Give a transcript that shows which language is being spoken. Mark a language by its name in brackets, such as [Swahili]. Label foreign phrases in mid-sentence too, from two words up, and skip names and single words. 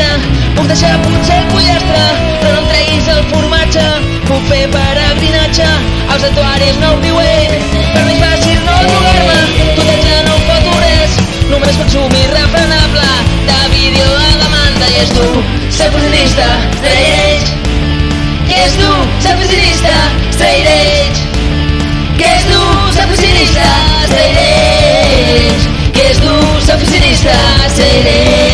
[Catalan] Puc deixar potser el pollastre, però no em treguis el formatge. Puc fer peregrinatge als santuaris no viuer, per mi és fàcil no drogar-me, tot ja no em foto res, només consumir refrenable de vídeo a demanda. I és dur ser oficinista [English] straight edge, [Catalan] que és dur ser oficinista [English] straight edge, [Catalan] que és dur ser oficinista [English] straight edge, [Catalan] que és dur ser oficinista [English] straight edge.